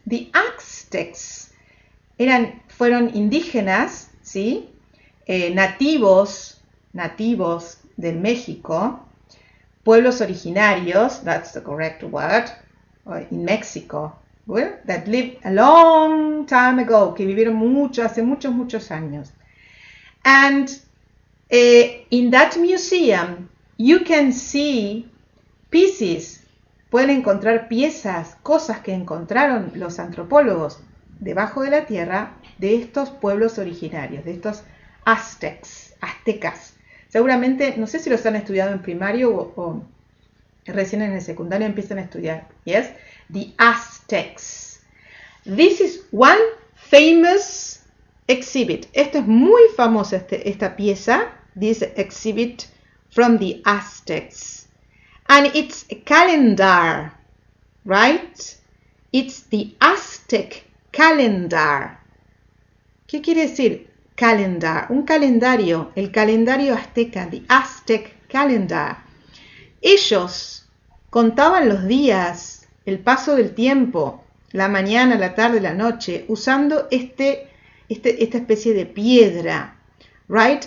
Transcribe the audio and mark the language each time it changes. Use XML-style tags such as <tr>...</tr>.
<es>The Aztecs fueron indígenas, ¿sí? Nativos del México, pueblos originarios,</es> <en>that's the correct word, in Mexico. Well, that lived a long time ago,</en> <es>que vivieron hace muchos años.</es> <en>And in that museum, you can see pieces.</en> <es>Pueden encontrar piezas, cosas que encontraron los antropólogos debajo de la tierra de estos pueblos originarios, de estos aztecas. Seguramente, no sé si los han estudiado en primario o recién en el secundario empiezan a estudiar.</es> <en>Yes? The Aztecs. This is one famous exhibit.</en> <es>Esto es muy famoso, esta pieza.</es> <en>This exhibit from the Aztecs. And it's a calendar, right? It's the Aztec calendar.</en> <es>¿Qué quiere decir calendar? Un calendario, el calendario azteca,</es> <en>the Aztec calendar.</en> <es>Ellos contaban los días, el paso del tiempo, la mañana, la tarde, la noche, usando esta especie de piedra, right?</es>